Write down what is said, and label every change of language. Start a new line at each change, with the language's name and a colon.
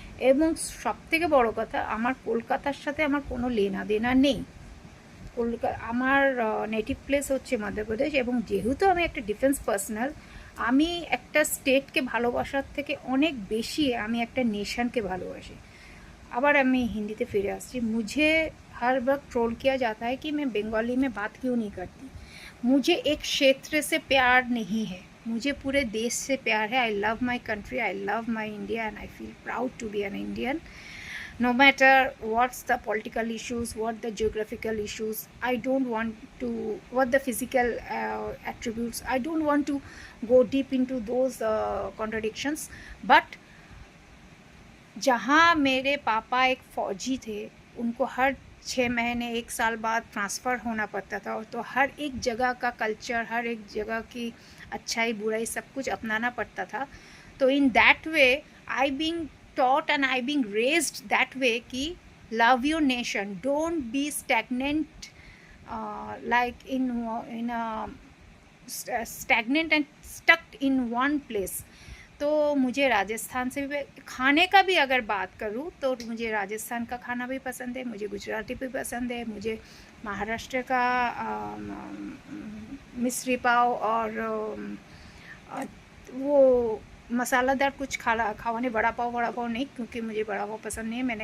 Bangla: এবং সবথেকে বড় কথা, আমার কলকাতার সাথে আমার কোনো লেনা দেনা নেই। আমার নেটিভ প্লেস হচ্ছে মধ্যপ্রদেশ, এবং যেহেতু আমি একটা ডিফেন্স পার্সোনাল, আমি একটা স্টেটকে ভালোবাসার থেকে অনেক বেশি আমি একটা नेशनকে ভালোবাসি। আবার আমি হিন্দিতে ফিরে আসছি।
Hindi: मुझे हर वक्त ट्रोल किया जाता है कि मैं बंगाली में बात क्यों नहीं करती। मुझे एक क्षेत्र से प्यार नहीं है, मुझे पूरे देश से प्यार है।
English: I love my country, I love my India, and I feel proud to be an Indian. No matter what's the political issues, what the geographical issues, I don't want to, what the physical attributes, I don't want to go deep into those contradictions.
Hindi: But जहाँ मेरे पापा एक फ़ौजी थे, उनको हर 6 महीने 1 साल बाद ट्रांसफ़र होना पड़ता था, और तो हर एक जगह का कल्चर, हर एक जगह की अच्छाई बुराई सब कुछ अपनाना पड़ता था।
English: तो in that way I being taught and I being raised that way कि love your nation, don't be stagnant, like in a stagnant and stuck in one place।
Hindi: तो मुझे राजस्थान से भी, खाने का भी अगर बात करूँ तो मुझे राजस्थान का खाना भी पसंद है, मुझे गुजराती भी पसंद है, मुझे महाराष्ट्र का मिश्री पाव और वो मसालादार कुछ खाने, वड़ा पाव नहीं, क्योंकि मुझे वड़ा पाव पसंद नहीं है।